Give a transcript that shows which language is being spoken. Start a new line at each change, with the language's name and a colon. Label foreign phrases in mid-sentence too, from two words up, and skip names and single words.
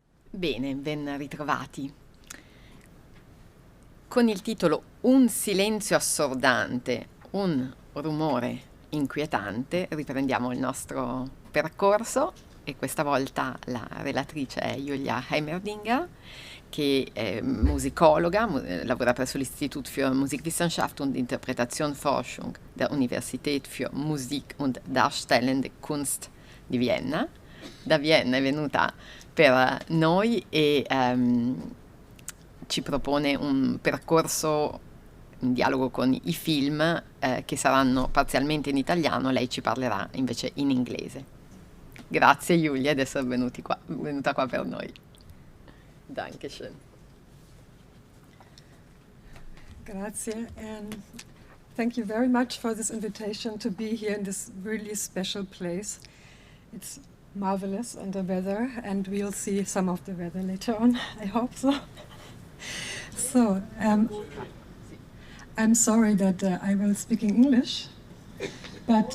Italian: Bene, ben ritrovati. Con il titolo Un silenzio assordante, un rumore inquietante, riprendiamo il nostro percorso e questa volta la relatrice è Julia Heimerdinger, che è musicologa, lavora presso l'Institut für Musikwissenschaft und Interpretationsforschung der Universität für Musik und Darstellende Kunst di Vienna. Da Vienna è venuta per noi e ci propone un percorso in dialogo con i film che saranno parzialmente in italiano, lei ci parlerà invece in inglese. Grazie Giulia di essere venuta qua per noi. Dankeschön. Grazie,
English: and thank you very much for this invitation to be here in this really special place. It's marvelous and the weather, and we'll see some of the weather later on, I hope so. So, I'm sorry that I will speak in English, but